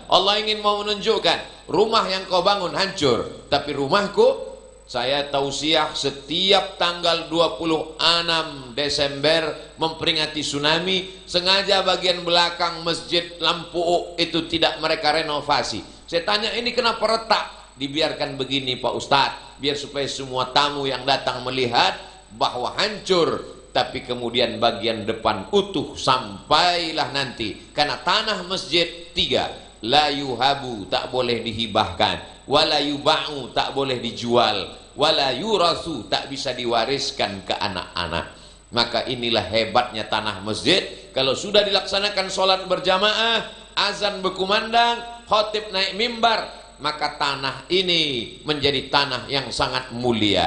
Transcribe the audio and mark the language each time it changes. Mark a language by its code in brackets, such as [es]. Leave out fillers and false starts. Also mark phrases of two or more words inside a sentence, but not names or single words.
[id] Allah ingin mau menunjukkan, rumah yang kau bangun hancur, tapi rumahku, saya tausiah setiap tanggal 26 Desember memperingati tsunami, sengaja bagian belakang masjid Lampu itu tidak mereka renovasi. Saya tanya, ini kenapa retak? Dibiarkan begini Pak Ustadz, biar supaya semua tamu yang datang melihat bahwa hancur, tapi kemudian bagian depan utuh sampailah nanti. Karena tanah masjid 3, [ar] لا يوهب, [id] tak boleh dihibahkan, [ar] ولا يباع, [id] tak boleh dijual, [ar] ولا يورث, [id] tak bisa diwariskan ke anak-anak. Maka inilah hebatnya tanah masjid. Kalau sudah dilaksanakan sholat berjamaah, azan berkumandang, khotib naik mimbar, maka tanah ini menjadi tanah yang sangat mulia.